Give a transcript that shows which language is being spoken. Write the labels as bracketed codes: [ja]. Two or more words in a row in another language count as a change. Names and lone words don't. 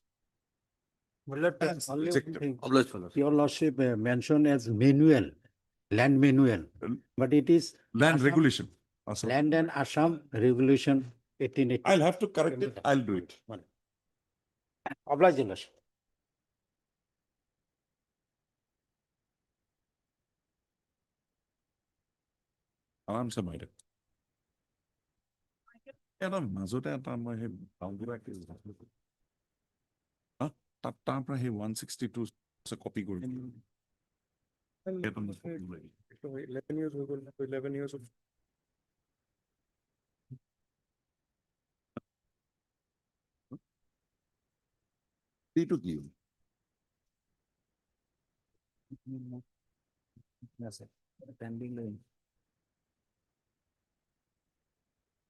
[en] Well, That's only one rejected. thing. Obliged, my lord. Your lordship mentioned as manual, land manual, but it is Land Assam- regulation. Assam. Land and Assam Regulation 1880. I'll have to correct it. I'll do it. Obliged, your lordship. [as] আৰামছে বাইদেউ এটা মাজতে এটা মই সেই [en] boundary case [as] তাৰ পৰা সেই 162 কপি কৰি [en] 11 years [as] হৈ গ'ল, [en] 11 years of [as] এইটো কি [en] Pending